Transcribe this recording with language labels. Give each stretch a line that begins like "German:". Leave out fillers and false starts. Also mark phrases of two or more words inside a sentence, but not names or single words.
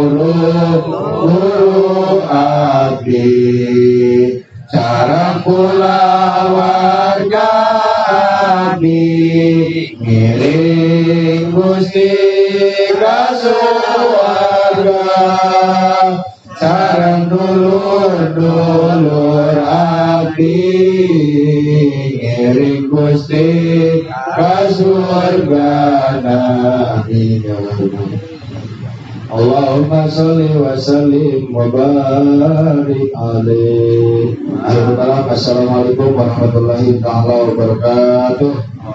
Sundanese: guru abdi sareng pula warga abdi ngiring Gusti ka suwarga sareng dulur-dulur abdi ngiring Gusti ka surga nabi.
Arabic: اللهم صل وسلم وبارك عليه. السلام عليكم ورحمة الله وبركاته.